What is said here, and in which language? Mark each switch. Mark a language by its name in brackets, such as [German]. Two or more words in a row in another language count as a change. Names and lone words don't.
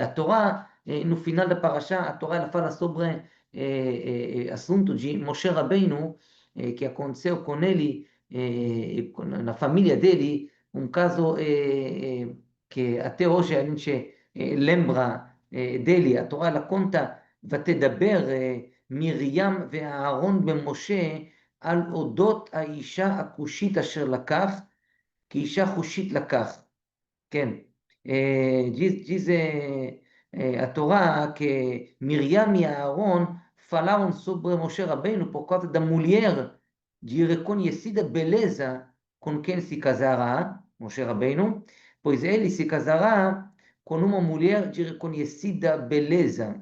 [Portuguese] A Torá, no final da parasha, a Torá ela fala sobre assunto de Moshe Rabbeinu, que aconteceu com ele, na família dele, um caso que até hoje a gente lembra dele. A Torá ela conta, [Hebrew] ותדבר מרים ואהרון במשה על אודות האישה הכושית אשר לקח, כי אישה חושית לקח. כן, [Portuguese] diz a Torá que Miriam e Aarón falaram sobre Moshe Rabbeinu por causa da mulher de reconhecida beleza com quem se casará, Moshe Rabbeinu, pois ele se casará com uma mulher de reconhecida beleza.